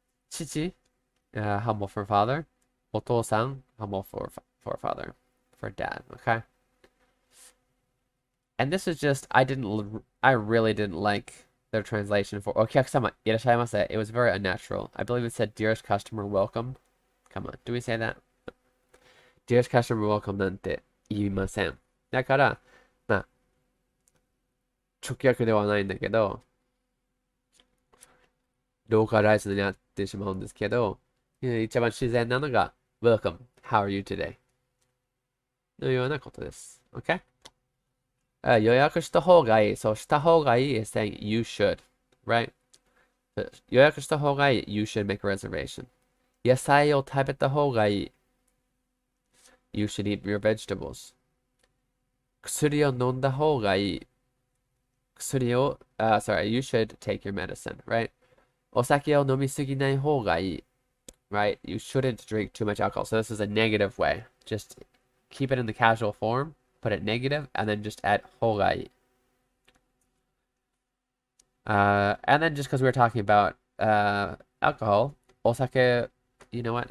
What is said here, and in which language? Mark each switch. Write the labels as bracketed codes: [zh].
[en] Chichi, humble for father. Otousan, humble for father, for dad. Okay. And this is just I really didn't like their translation for okyakusama, irasshaimase. It was very unnatural. I believe it said dearest customer welcome. Come on, do we say that? Dearest customer welcome [ja] なんて言いません。だから、まあ、直訳ではないんだけど、ローカライズになってしまうんですけど、一番自然なのが [en] Welcome, how are you today? [ja] のようなことです。 [en] OK? [ja] 予約した方がいい。そうした方がいい [en] is saying you should, right? [ja] 予約した方がいい [en] you should make a reservation. [ja] 野菜を食べた方がいい [en] you should eat your vegetables. [ja] 薬を飲んだ方がいい薬を、 [en] sorry, you should take your medicine, right? [ja] お酒を飲みすぎない方がいい [en] right? You shouldn't drink too much alcohol. So this is a negative way. Just keep it in the casual form, put it negative, and then just add 方がいい and then just because we were talking about alcohol, osake, you know what?